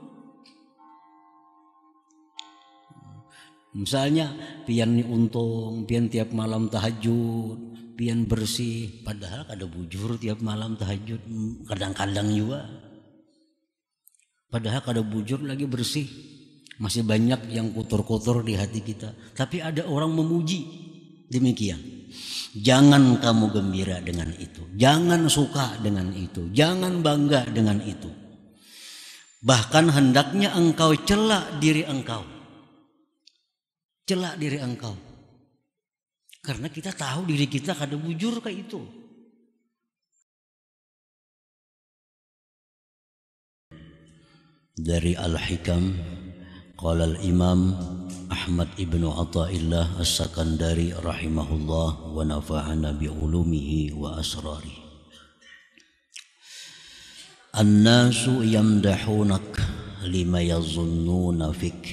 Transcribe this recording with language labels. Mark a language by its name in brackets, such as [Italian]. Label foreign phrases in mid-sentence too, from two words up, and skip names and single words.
[Banjar] Misalnya pian ni untung, pian tiap malam tahajud, pian bersih, padahal kada bujur tiap malam tahajud, kadang-kadang juga. Padahal kada bujur lagi bersih. [Indonesian] Masih banyak yang kotor-kotor di hati kita. Tapi ada orang memuji demikian. Jangan kamu gembira dengan itu. Jangan suka dengan itu. Jangan bangga dengan itu. Bahkan hendaknya engkau cela diri engkau. Cela diri engkau. Karena kita tahu diri kita [Banjar] kada bujur [Indonesian] kayak itu. Dari Al-Hikam, [Arabic] قال الإمام أحمد ابن عطاء الله السكندري رحمه الله ونفعنا بعلومه وأسراره. الناس يمدحونك لما يظنون فيك.